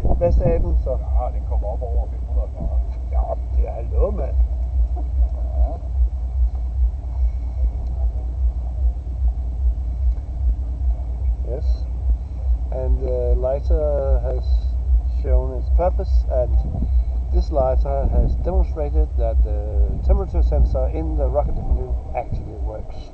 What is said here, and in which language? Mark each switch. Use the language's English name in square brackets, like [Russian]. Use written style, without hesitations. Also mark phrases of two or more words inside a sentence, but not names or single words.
[Danish] meste af den, så Ja, den kommer op over 500 grader. ja, det er hallo, mand. [English] Yes, and the lighter has shown its purpose, and this lighter has demonstrated that the temperature sensor in the rocket engine actually works.